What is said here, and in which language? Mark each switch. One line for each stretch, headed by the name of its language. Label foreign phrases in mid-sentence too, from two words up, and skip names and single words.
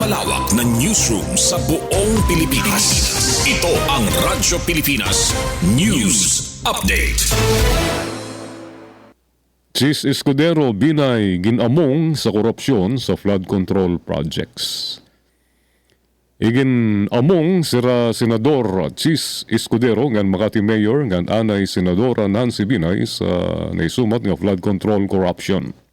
Filipino: Malawak na newsroom sa buong Pilipinas. Ito ang Radyo Pilipinas News Update.
Waray: Chis Escudero Binay ginamong sa korupsyon sa
English: flood control projects.
Waray: Iginamong sira Senador Chis Escudero ngan Makati Mayor ngan anay Senadora Nancy Binay sa naisumat nga
English: flood control corruption.